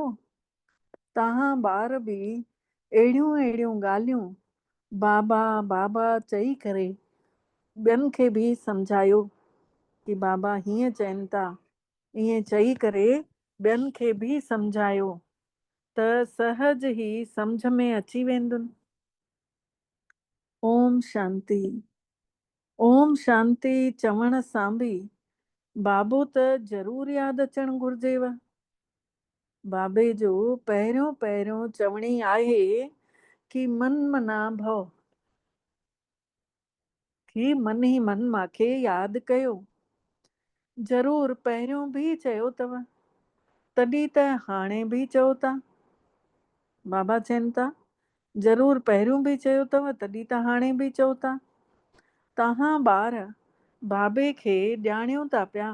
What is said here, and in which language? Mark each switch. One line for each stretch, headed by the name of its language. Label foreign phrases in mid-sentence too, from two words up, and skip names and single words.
Sindhi: तव्हां ॿार बि अहिड़ियूं अहिड़ियूं ॻाल्हियूं बाबा बाबा चई करे ॿियनि खे बि सम्झायो कि बाबा हीअं चवनि था, ईअं चई करे ॿियनि खे बि सम्झायो त सहज ई सम्झ में अची वेंदुनि। ओम शांति। ओम शांति चवण सां बि बाबो त ज़रूरु यादि अचणु घुरिजेव। बाबे जो पहिरियों चवणी आहे कि
Sanskrit: मन मना भव,
Sindhi: कि मन ई मन मांखे यादि कयो। ज़रूरु पहिरियों बि चयो अथव, तॾहिं त हाणे बि चओ था। बाबा चवनि था, ज़रूरु पहिरियों बि चयो अथव, तॾहिं त हाणे बि चओ था। तव्हां ॿार बाबे खे ॼाणियो था पिया।